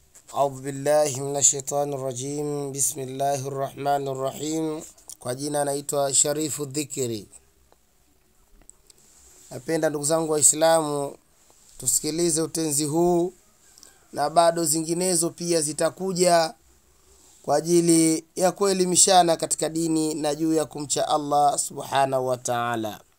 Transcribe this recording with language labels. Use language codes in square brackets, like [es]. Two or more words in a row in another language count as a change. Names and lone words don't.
[ar] أعوذ بالله من الشيطان الرجيم. بسم الله الرحمن الرحيم. [sw] Kwa jina naitwa Sharifu Dhikri. Napenda ndugu zangu Waislamu tusikilize utenzi huu na bado zinginezo pia zitakuja kwa ajili ya kuelimishana katika dini na juu ya kumcha [ar] الله سبحانه وتعالى.